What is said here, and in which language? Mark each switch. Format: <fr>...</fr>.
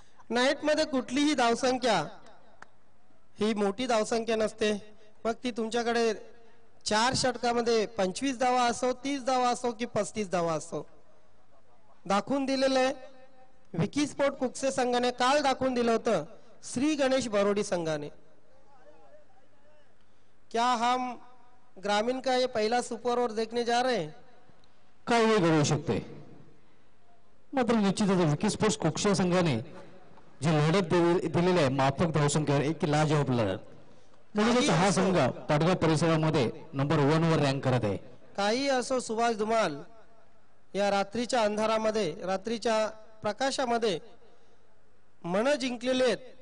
<mr>Night मध्ये कुठलीही धावसंख्या ही मोठी धावसंख्या नसते. मग ती तुमच्याकडे 4 षटकामध्ये 25 धावा असो, 30 धावा असो की 35 धावा असो. दाखवून दिलेलं आहे विकी स्पोर्ट कुक्से संघाने. काल दाखवून दिलं होतं श्री गणेश बरोडी संघाने.</mr> <hi>क्या हम ग्रामीण का ये पहला सुपर ओवर देखने जा रहे हैं.</hi> <mr>काही घडू शकते. मात्र निश्चितच विकी स्पोर्ट्स कुक्षे संघाने जी लढत दिलेली आहे माफक धावसंख्येवर एक लाजवाब लढत. म्हणूनच हा संघ पाटगाव परिसरामध्ये नंबर 1 वर रँक करत आहे. काही असो सुभाष धुमाल, या रात्रीच्या अंधारामध्ये, रात्रीच्या प्रकाशामध्ये मन जिंकलेले आहेत.</mr>